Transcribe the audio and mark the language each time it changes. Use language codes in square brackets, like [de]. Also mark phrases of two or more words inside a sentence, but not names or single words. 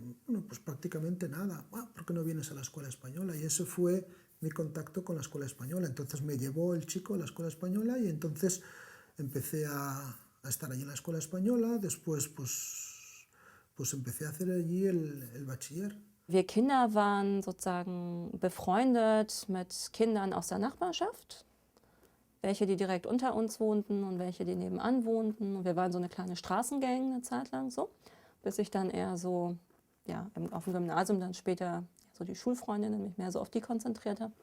[es] Bueno, pues prácticamente nada. ¿Por qué no vienes a la escuela española? Y ese fue mi contacto con la escuela española. Entonces me llevó el chico a la escuela española y entonces empecé a estar allí en la escuela española. Después pues empecé a hacer allí el bachiller. [de] Wir Kinder waren sozusagen befreundet mit Kindern aus der Nachbarschaft, welche die direkt unter uns wohnten und welche die nebenan wohnten. Und wir waren so eine kleine Straßengang eine Zeit lang so, bis ich dann eher so, ja, auf dem Gymnasium dann später so die Schulfreundinnen mich mehr so auf die konzentriert habe.